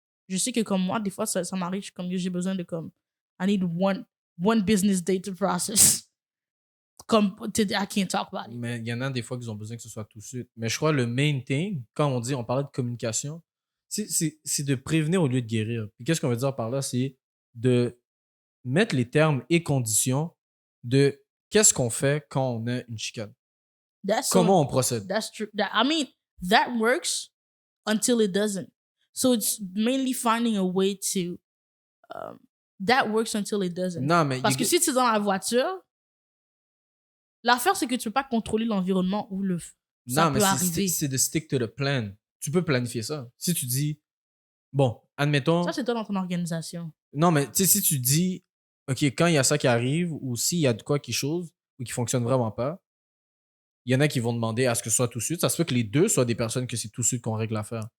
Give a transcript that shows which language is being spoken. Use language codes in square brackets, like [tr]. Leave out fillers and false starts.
[fr] Je sais que comme moi, des fois, ça m'arrive, je suis comme, j'ai besoin de comme... [en] I need one business day to process. Comme, I can't talk about it. [fr] Mais il y en a des fois qu'ils ont besoin que ce soit tout de suite. Mais je crois que le main thing, quand on parlait de communication, c'est de prévenir au lieu de guérir. Puis qu'est-ce qu'on veut dire par là? C'est de mettre les termes et conditions de qu'est-ce qu'on fait quand on a une chicane. Comment on procède. [en] That's true. I mean, that works until it doesn't. So it's mainly finding a way to... that works until it doesn't. [fr] Non, mais parce que si tu es dans la voiture, l'affaire, c'est que tu peux pas contrôler l'environnement où ça peut arriver. C'est de [en] stick to the plan. [fr] Tu peux planifier ça. Si tu dis, Bon, admettons. Ça, c'est toi dans ton organisation. Non, mais tu sais, si tu dis, OK, quand il y a ça qui arrive, ou s'il y a de quoi qui chose, ou qui fonctionne vraiment pas, il y en a qui vont demander à ce que ce soit tout de suite. Ça se peut que les deux soient des personnes que c'est tout de suite qu'on règle l'affaire.